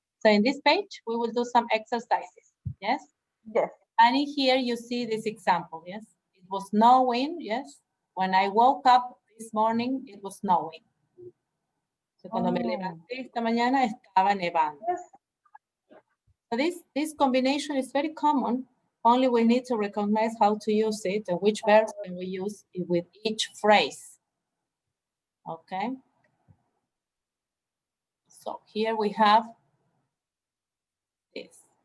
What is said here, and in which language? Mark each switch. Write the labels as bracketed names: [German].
[English] So in this page, we will do some exercises, yes? Yes. And in here you see this example, yes? It was snowing, yes? When I woke up this morning, it was snowing. [Spanish] So cuando me levanté esta mañana, estaba nevando. [English] Yes. So this combination is very common, only we need to recognize how to use it and which verbs can we use with each phrase. Okay? So here we have this.